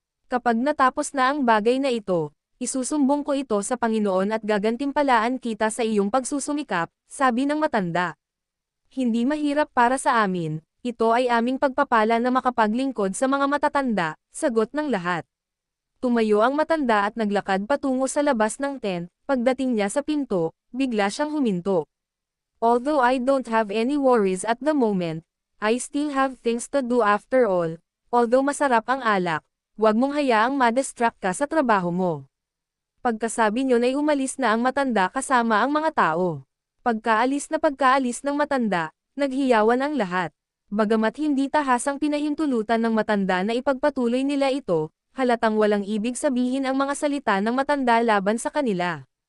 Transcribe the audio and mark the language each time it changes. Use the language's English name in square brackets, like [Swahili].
[Filipino] Kapag natapos na ang bagay na ito, isusumbong ko ito sa Panginoon at gagantimpalaan kita sa iyong pagsusumikap, sabi ng matanda. Hindi mahirap para sa amin, ito ay aming pagpapala na makapaglingkod sa mga matatanda, sagot ng lahat. Tumayo ang matanda at naglakad patungo sa labas ng tent, pagdating niya sa pinto, bigla siyang huminto. [English] Although I don't have any worries at the moment, I still have things to do after all. [Filipino] Although masarap ang alak, huwag mong hayaang ma-distract ka sa trabaho mo. Pagkasabi niyon ay umalis na ang matanda kasama ang mga tao. Pagkaalis ng matanda, naghiyawan ang lahat. Bagamat hindi tahasang pinahintulutan ng matanda na ipagpatuloy nila ito, halatang walang ibig sabihin ang mga salita ng matanda laban sa kanila.